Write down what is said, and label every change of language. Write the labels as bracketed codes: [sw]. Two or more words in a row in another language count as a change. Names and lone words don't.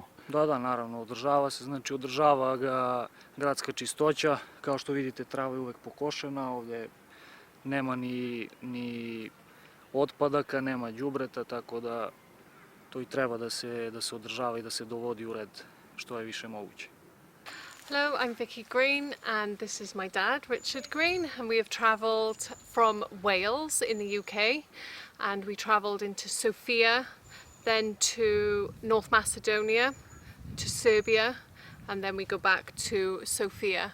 [sr] Da, naravno, održava se, znači održava ga gradska čistoća. Kao što vidite, trava je uvek pokošena, ovdje nema ni otpadaka, nema đubreta, tako da to i treba da se održava i da se dovodi u red što je više moguće. [en] Hello, I'm Vicky Green and this is my dad, Richard Green, and we have travelled from Wales in the UK, and we travelled into Sofia, then to North Macedonia, to Serbia, and then we go back to Sofia.